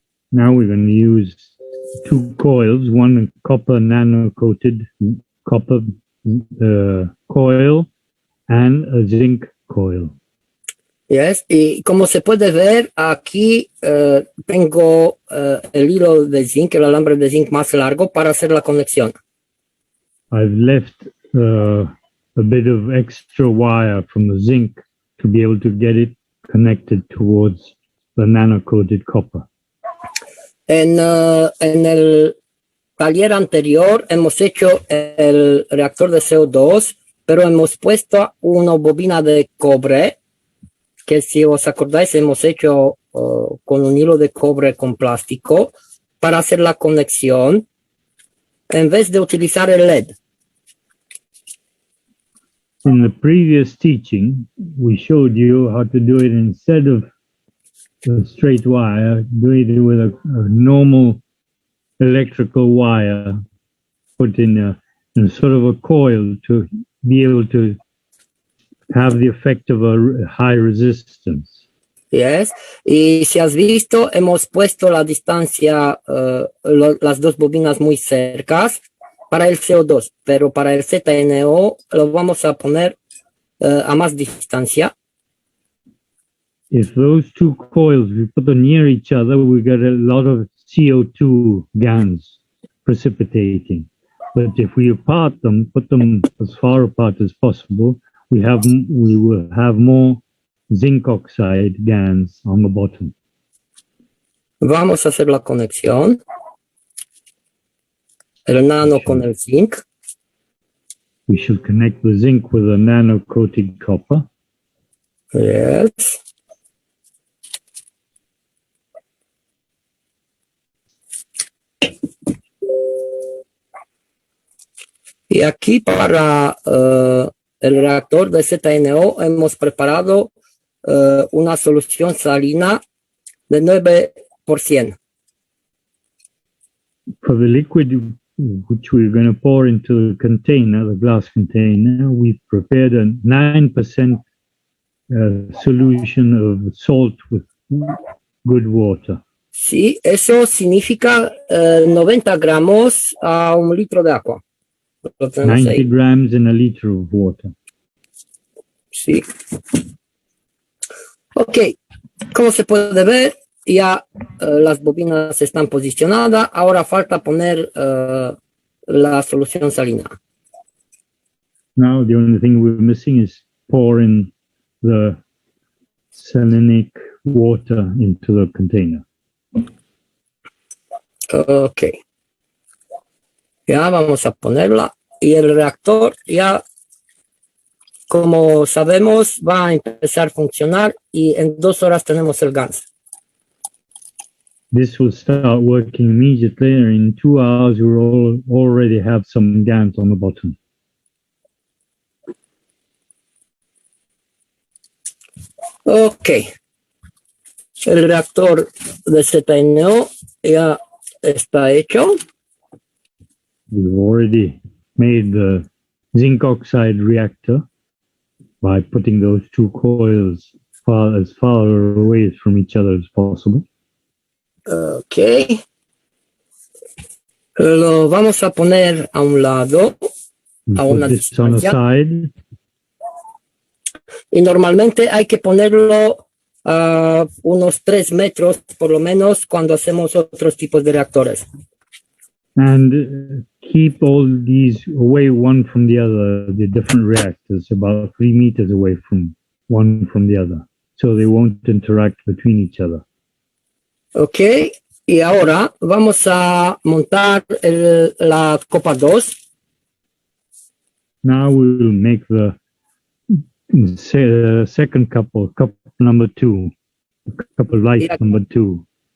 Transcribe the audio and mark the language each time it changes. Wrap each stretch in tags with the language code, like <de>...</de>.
<en>Now we're going to use 2 coils, one copper nano-coated copper coil and a zinc coil.</en> <es>Yes, y como se puede ver aquí tengo el hilo de zinc, el alambre de zinc más largo para hacer la conexión.</es> <en>I've left a bit of extra wire from the zinc to be able to get it connected towards the nano-coated copper.</en> <es>En el taller anterior hemos hecho el reactor de CO2, pero hemos puesto una bobina de cobre, que si os acordáis hemos hecho con un hilo de cobre con plástico para hacer la conexión en vez de utilizar el LED.</es> <en>In the previous teaching, we showed you how to do it instead of the straight wire, do it with a normal electrical wire put in a sort of a coil to be able to have the effect of a high resistance. Yes.</en> <es>Y si has visto, hemos puesto la distancia, las dos bobinas muy cercas para el CO2, pero para el ZNO lo vamos a poner a más distancia.</es> <en>If those 2 coils, we put them near each other, we get a lot of CO2 GANs precipitating. But if we apart them, put them as far apart as possible, we will have more zinc oxide GANs on the bottom.</en> <es>Vamos a hacer la conexión. El nano con el zinc.</es> <en>We should connect the zinc with a nano-coated copper. Yes.</en> <es>Y aquí para el reactor de ZNO hemos preparado una solución salina de 9%.</es> <en>For the liquid which we're going to pour into the container, the glass container, we've prepared a 9% solution of salt with good water.</en> <es>Sí, eso significa 90 gramos a 1 litro de agua.</es> <en>90 grams in a liter of water.</en> <es>Sí. Ok, como se puede ver, ya las bobinas están posicionadas. Ahora falta poner la solución salina.</es> <en>Now the only thing we're missing is pour in the salinic water into the container.</en> <es>Ok. Ya vamos a ponerla. Y el reactor ya, como sabemos, va a empezar a funcionar y en 2 horas tenemos el gas.</es> <en>This will start working immediately, and in 2 hours we will already have some GANs on the bottom. Ok.</en> <es>El reactor de ZNO ya está hecho.</es> <en>We've already made the zinc oxide reactor by putting those 2 coils as far away from each other as possible.</en> <es>Ok. Lo vamos a poner a un lado, a una distancia. Y normalmente hay que ponerlo a unos 3 metros, por lo menos, cuando hacemos otros tipos de reactores.</es> <en>And keep all these away one from the other, the different reactors, about 3 meters away from one from the other, so they won't interact between each other. Ok,</en> <es>Y ahora vamos a montar la copa 2.</es> <en>Now we will make the second cup, or cup number 2, cup of light number 2.</en>